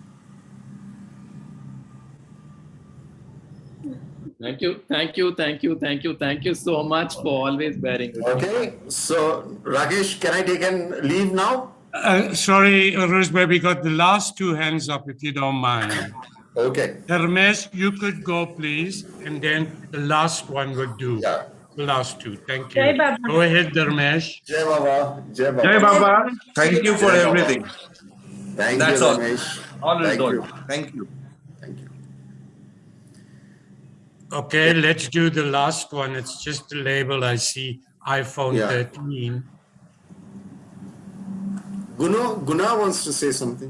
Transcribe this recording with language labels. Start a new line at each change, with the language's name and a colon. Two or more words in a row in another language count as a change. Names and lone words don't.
English: Thank you so much for always bearing with me. Okay, so Rakesh, can I take and leave now? Sorry, Ruzbeh, we got the last two hands up, if you don't mind. Okay. Dharmesh, you could go, please, and then the last one would do. Yeah. The last two. Thank Jai you. Baba. Go ahead, Dharmesh.
Hindi: Jai Baba. Jai Baba. Jai Baba.
English: Thank you for
Hindi: Jai Baba.
English: everything. Thank That's you, all. Ramesh. All is Thank good. you. Thank you. Thank you. Okay, let's do the last one. It's just a label. I see iPhone Yeah. 13. Guna wants to say something.